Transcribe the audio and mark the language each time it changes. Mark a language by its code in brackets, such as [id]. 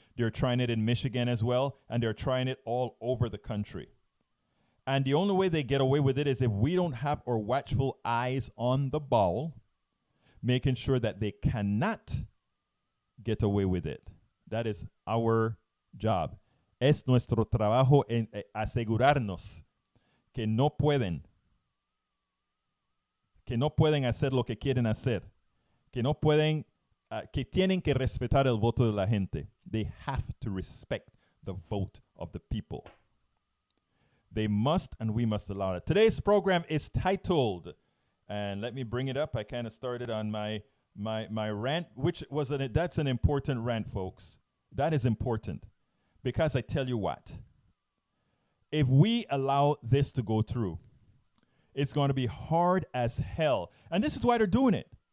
[en] They're trying it in Michigan as well, and they're trying it all over the country. And the only way they get away with it is if we don't have our watchful eyes on the ball, making sure that they cannot get away with it. That is our job. [es] Es nuestro trabajo en asegurarnos que no pueden hacer lo que quieren hacer, que tienen que respetar el voto de la gente. [en] They have to respect the vote of the people. They must, and we must allow it. Today's program is titled, and let me bring it up. I kind of started on my rant, that's an important rant, folks. That is important, because I tell you what, if we allow this to go through, it's going to be hard as hell. And this is why they're doing it.